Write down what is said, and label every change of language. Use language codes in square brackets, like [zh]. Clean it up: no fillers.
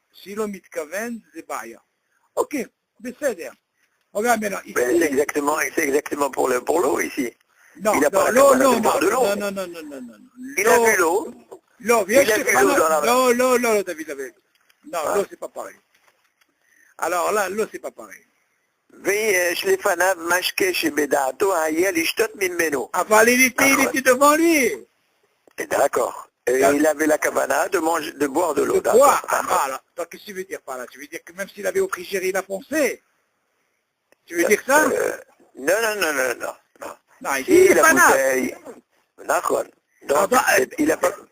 [fr] Si l'homme itkaven, c'est baya. Ok, c'est-à-dire. Regarde maintenant, ici. C'est exactement pour l'eau ici. Non, il n'a pas l'eau, de boire de l'eau. Non. Il a vu l'eau. L'eau, viens, il a vu l'eau dans la... L'eau, David, avec. Non, l'eau, c'est pas pareil. Alors là, l'eau, c'est pas pareil. [he] ויש לפניו משקה שבדעתו היה לשתות ממנו. [fr] אבל il était devant lui. D'accord. Il avait la kavana de boire de l'eau. De boire. Alors, qu'est-ce que tu veux dire par là? Tu veux dire que même s'il avait au frigérie, il a foncé? Tu veux dire ça? Non. Non, il dit la bouteille. D'accord. Donc, il a pas...